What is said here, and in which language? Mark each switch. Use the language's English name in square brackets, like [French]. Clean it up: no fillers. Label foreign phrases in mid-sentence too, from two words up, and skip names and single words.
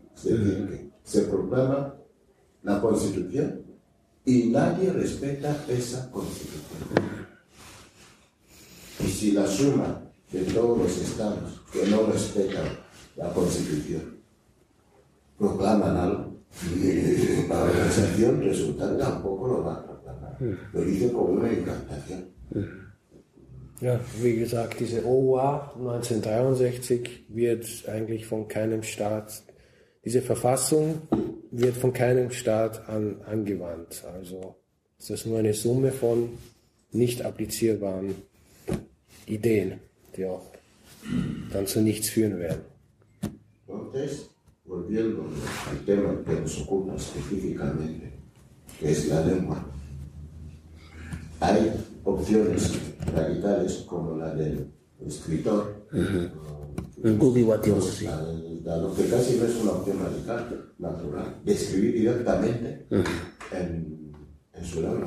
[Spanish] Es decir, que se proclama la Constitución y nadie respeta esa Constitución. Y si la suma de todos los estados que no respetan la Constitución proclaman algo, conversación resultante tampoco lo va a proclamar. Lo dice como una encantación. [German] Ja, wie gesagt, diese OUA 1963 wird eigentlich von keinem Staat, diese Verfassung wird von keinem Staat angewandt. Also ist das nur eine Summe von nicht applizierbaren Ideen, die auch dann zu nichts führen werden. [Spanish] Entonces, volviendo al tema que nos ocupa específicamente, que es la lengua, hay opciones radicales como la del escritor, dado que casi no es una opción radical, natural, de escribir directamente en su lengua.